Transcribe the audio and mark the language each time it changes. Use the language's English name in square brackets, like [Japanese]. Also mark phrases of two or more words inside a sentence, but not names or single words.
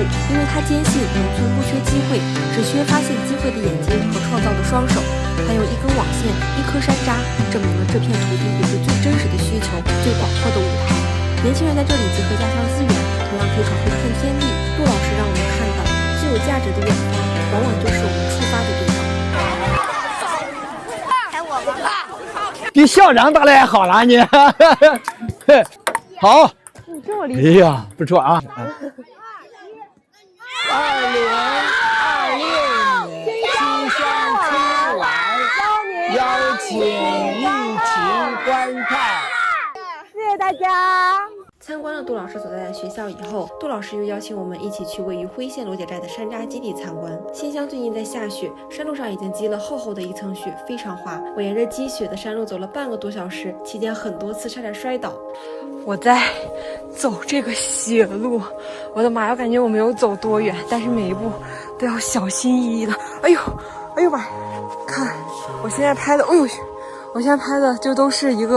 [Chinese] 因為他堅信農村不缺機會，只缺發現機會的眼睛和創造的雙手。還有一根網線，一顆山楂，證明了這片土地有着最真實的需求，最廣闊的舞台。年輕人在這裡結合家乡資源，同樣可以闖出一片天地。杜老師讓我們看到，最有價值的遠方，往往就是我們出發的地方。该我了，比校长打的还好了你。好，你这么厉害。哎呀，不錯啊。2026年新鄉春晚，邀請一起觀看。謝謝大家。參觀了杜老師所在的學校以後，杜老師又邀請我們一起去位於輝縣羅家寨的山楂基地參觀。新鄉最近在下雪，山路上已經積了厚厚的一層雪，非常滑。我沿着積雪的山路走了半個多小時，期間很多次差點摔倒。我在走這個雪路，我的媽呀，我感覺我沒有走多遠，但是每一步都要小心翼翼的。哎呦，哎呦媽！看我現在拍的，哎呦，我現在拍的就都是一個。